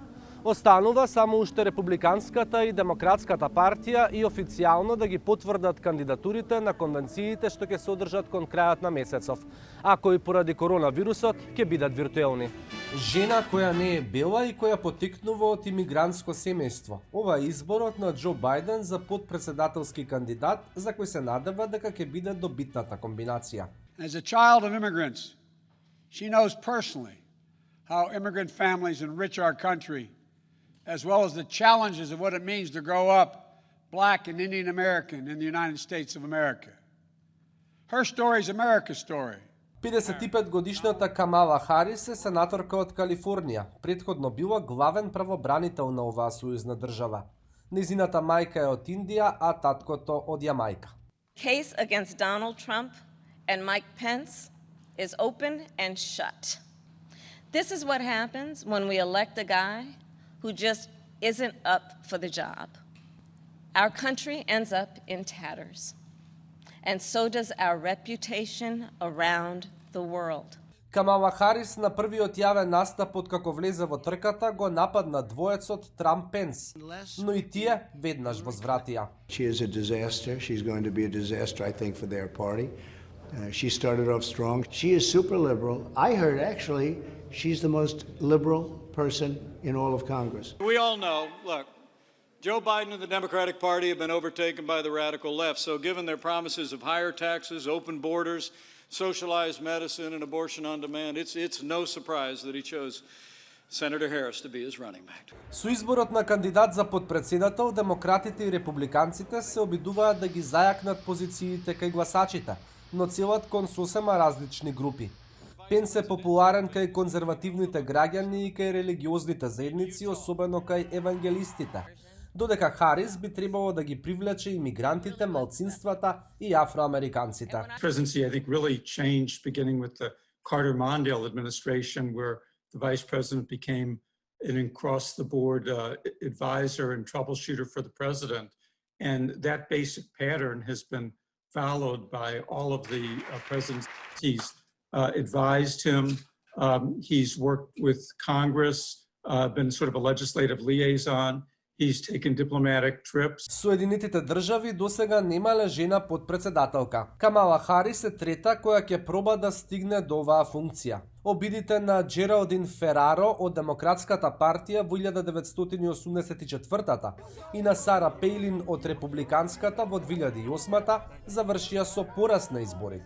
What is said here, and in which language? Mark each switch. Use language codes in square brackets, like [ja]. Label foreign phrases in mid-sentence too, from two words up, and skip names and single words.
[mk] Останува само уште републиканската и демократската партија и официјално да ги потврдат кандидатурите на конвенциите што ќе се одржат кон крајот на месецов, а кои поради коронавирусот ќе бидат виртуелни. Жена која не е бела и која потекнува од имигрантско семејство. Ова е изборот на Џо Бајден за подпредседателски кандидат за кој се надева дека ќе биде добитната комбинација. [en] As a child of immigrants, she knows personally how immigrant families enrich our country, as well as the challenges of what it means to grow up Black and Indian American in the United States of America. Her story is America's story. [mk] 55-годишната Камала Харис е сенаторка од Калифорнија. Претходно била главен правобранител на оваа сојузна држава. Незината мајка е од Индија, а таткото од Јамајка. [en] Case against Donald Trump and Mike Pence is open and shut. This is what happens when we elect a guy who just isn't up for the job. Our country ends up in tatters, and so does our reputation around the world. [mk] Камала Харис на првиот јавен настап од како влезе во трката го нападна двоецот Трамп Пенс, но и тие веднаш возвратија. [en] She is a disaster. She's going to be a disaster, I think, for their party. She started off strong. She is super liberal. I heard actually she's the most liberal person in all of Congress. We all know, look, Joe Biden and the Democratic Party have been overtaken by the radical left. So given their promises of higher taxes, open borders, socialized medicine and abortion on demand, it's no surprise that he chose Senator Harris to be his running mate. [mk] Со изборот на кандидат за подпредседател, демократите и републиканците се обидуваат да ги зајакнат позициите кај гласачите, но целат кон сосема различни групи. Пенс е популарен кај конзервативните граѓани и кај религиозните заедници, особено кај евангелистите, додека Харис би требало да ги привлече имигрантите, малцинствата и афроамериканците. [en] Presidency, I think, really changed beginning with the Carter-Mondale administration, where the vice president became an across-the-board advisor and troubleshooter for the president. And that basic pattern has been followed by all of the presidents. He's advised him. He's worked with Congress, been sort of a legislative liaison. He's taken diplomatic trips. [mk] Соединетите држави досега немале жена подпредседателка. Камала Харис е трета која ќе проба да стигне до оваа функција. Обидите на Джералдин Фераро од Демократската партија во 1984-та и на Сара Пејлин од Републиканската во 2008-та завршија со пораз на изборите.